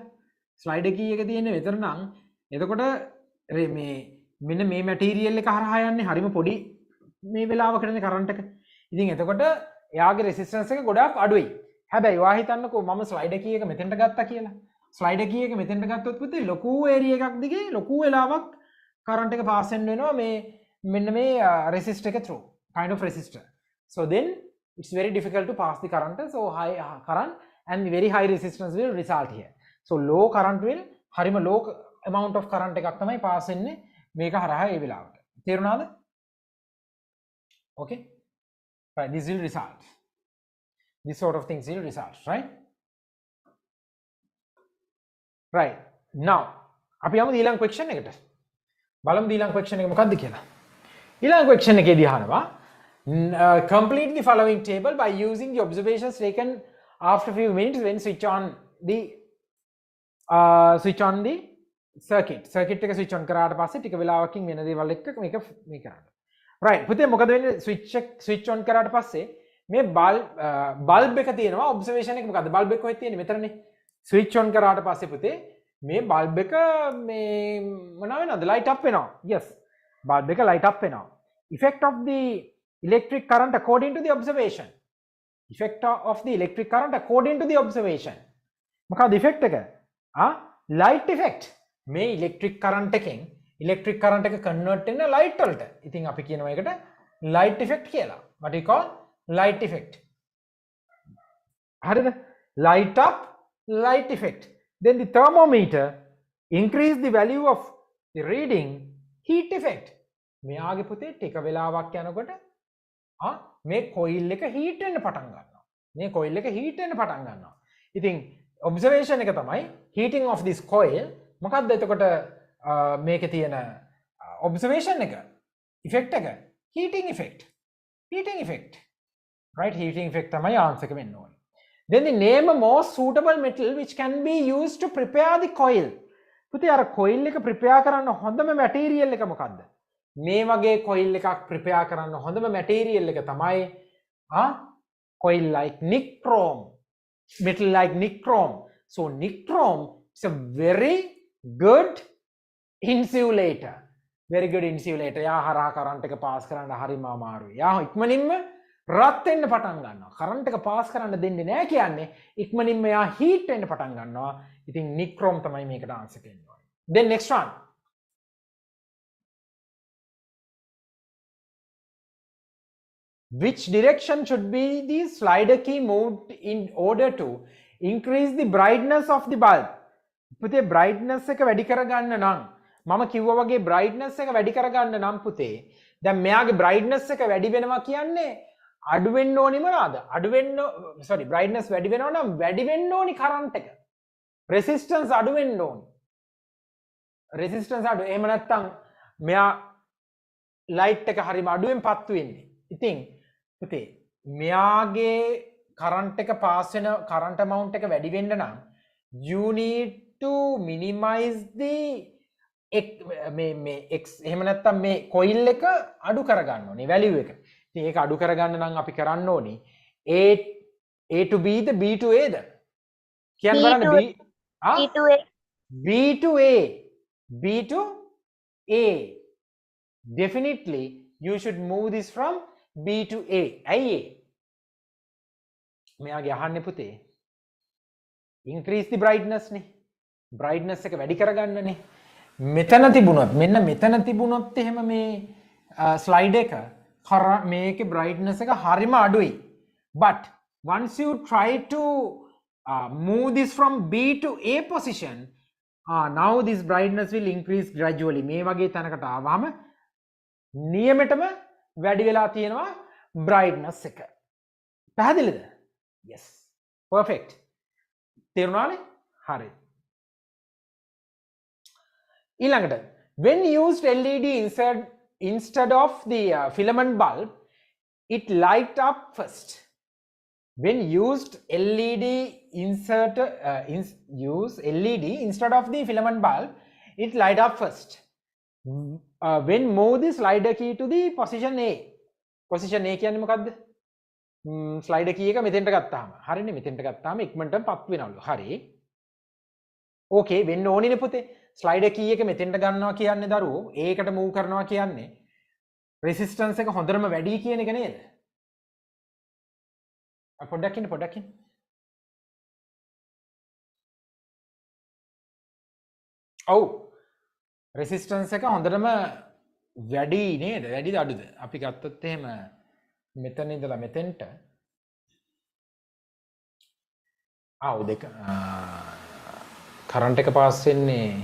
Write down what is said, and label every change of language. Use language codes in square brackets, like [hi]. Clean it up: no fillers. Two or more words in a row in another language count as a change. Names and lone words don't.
[si] ස්ලයිඩර් කී එක තියෙන්නේ මෙතන නම් එතකොට මේ මෙන්න මේ මැටීරියල් එක හරහා යන්නේ හරිම පොඩි මේ වෙලාවකටනේ කරන්ට් එක. ඉතින් එතකොට එයාගේ රෙසිස්ටන්ස් එක ගොඩාක් අඩුයි. හැබැයි ඔයා හිතන්නකෝ මම ස්ලයිඩර් කී එක මෙතෙන්ට ගත්තා කියලා. ස්ලයිඩර් කී එක මෙතෙන්ට ගත්තොත් පුතේ ලොකු ඒරියා එකක් දිගේ ලොකු වෙලාවක් කරන්ට් එක පාස් වෙන්න වෙනවා මේ මෙන්න මේ resistor එක [en] through kind of resistor. So then it's very difficult to pass the current, so high current and very high resistance will result here. So low current will [si] harima [en] low amount of current [si] එකක් තමයි pass වෙන්නේ මේක හරහා ඒ වෙලාවට. තේරුණාද? [en] Okay, right, this will result, this sort of things will result, right now [si] අපි යමු ඊළඟ question එකට. බලමු ඊළඟ question එක මොකක්ද කියලා. ඊළඟ question එකේදී අහනවා [en] complete the following table by using the observations taken after few minutes when switch on the circuit [si] එක [en] switch on [si] කරාට පස්සේ ටික වෙලාවකින් වෙන දේවල් එක්ක මේක මේ කරන්න. right පුතේ මොකද වෙන්නේ [en] switch on [si] කරාට පස්සේ මේ bulb එක තියෙනවා observation එක මොකද්ද bulb එක කොහෙද තියෙන්නේ මෙතනනේ [en] switch on [si] කරාට පස්සේ පුතේ මේ bulb එක මේ මොනවා වෙනවද [en] light up [si] වෙනවා. yes bulb එක [en] light up [si] වෙනවා. [en] effect of the electric current according to the observation. Effect of the electric current according to the observation. [si] මොකක්ද effect එක? [en] light effect. [si] මේ [en] electric current [si] එකෙන් [en] electric current [si] එක convert වෙන light වලට. ඉතින් අපි කියනවා ඒකට [en] light effect [si] කියලා. [en] What we call light effect. හරිද? Light up, light effect. Then the thermometer increase the value of the reading, heat effect. [si] මෙයාගේ පුතේ ටික වෙලාවක් යනකොට මේ කොයිල් එක හීට් වෙන්න පටන් ගන්නවා. මේ කොයිල් එක හීට් වෙන්න පටන් ගන්නවා. ඉතින් ඔබ්සර්වේෂන් එක තමයි [en] heating of this coil. [si] මොකක්ද එතකොට මේකේ තියෙන ඔබ්සර්වේෂන් එක effect එක [en] heating effect. [si] right, [en] heating effect [si] තමයි answer එක වෙන්න ඕනේ. [en] then the name a most suitable metal which can be used to prepare the coil. [si] පුතේ අර කොයිල් එක prepare කරන්න හොඳම material එක මොකක්ද? මේ වගේ කොයිල් එකක් prepare කරන්න හොඳම material එක තමයි [en] coil like nichrome, metal like nichrome. So nichrome is a very good insulator. [si] යා හරහා current එක pass කරන්න හරිම අමාරුයි. යා ඉක්මනින්ම රත් වෙන්න පටන් ගන්නවා. current එක pass කරන්න දෙන්නේ නැහැ කියන්නේ ඉක්මනින්ම යා heat වෙන්න පටන් ගන්නවා. ඉතින් nichrome තමයි මේකට answer දෙන්න ඕනේ. [en] then next one. Which direction should be the slider key moved in order to increase the brightness of the bulb? [si] පුතේ brightness එක වැඩි කරගන්න නම් මම කිව්වා වගේ brightness එක වැඩි කරගන්න නම් පුතේ දැන් මෙයාගේ brightness එක වැඩි වෙනවා කියන්නේ අඩු වෙන්න ඕනි මොනවාද? brightness වැඩි වෙනවා නම් වැඩි වෙන්න ඕනි current එක. resistance අඩු වෙන්න ඕනි. resistance අඩු. එහෙම නැත්නම් මෙයා light එක හරිම අඩුවෙන් පත්තු වෙන්නේ. ඉතින් පුතේ මෙයාගේ current එක pass වෙන [en] current amount [si] එක වැඩි වෙන්න නම් [en] you need to minimize the [si] මේ x එහෙම නැත්නම් මේ coil එක අඩු කරගන්න ඕනේ value එක. ඉතින් ඒක අඩු කරගන්න නම් අපි කරන්න ඕනේ [en] a to b [si] ද [en] b to a [si] ද කියන්න බලන්න [en] b to a definitely you should move this from B to A. [si] ඇයි ඒ? මෙයාගේ අහන්නේ පුතේ [en] increase the brightness [si] නේ. brightness එක වැඩි කරගන්නනේ. මෙතන තිබුණොත් මෙන්න මෙතන තිබුණොත් එහෙම මේ slide එක මේකේ brightness එක හරිම අඩුයි. [en] but once you try to move this from B to A position, now this brightness will increase gradually. [si] මේ වගේ තැනකට ආවම නියමෙටම වැඩි වෙලා තියෙනවා brightness එක. පැහැදිලිද? [en] yes, perfect. [si] තේරුණානේ? හරි. [en] ඊළඟට when used LED instead of the filament bulb, it light up first. When used LED use LED instead of the filament bulb, it light up first. When move the slider key to the position A. [si] position A කියන්නේ මොකද්ද? ස්ලයිඩ් කී එක මෙතෙන්ට ගත්තාම හරිනේ මෙතෙන්ට ගත්තාම ඉක්මනටම පත් වෙනවලු හරි ඕකේ වෙන්න ඕනිනේ පුතේ ස්ලයිඩ් කී එක මෙතෙන්ට ගන්නවා කියන්නේ දරුවෝ ඒකට මූව් කරනවා කියන්නේ රෙසිස්ටන්ස් එක හොඳටම වැඩි කියන එක නේද පොඩ්ඩක් ඉන්න ඔව් රෙසිස්ටන්ස් එක හොඳටම වැඩි නේද වැඩිද අඩුද අපි ගත්තොත් එහෙම මෙතන ඉඳලා මෙතෙන්ට ආව් දෙක කරන්ට් එක පාස් වෙන්නේ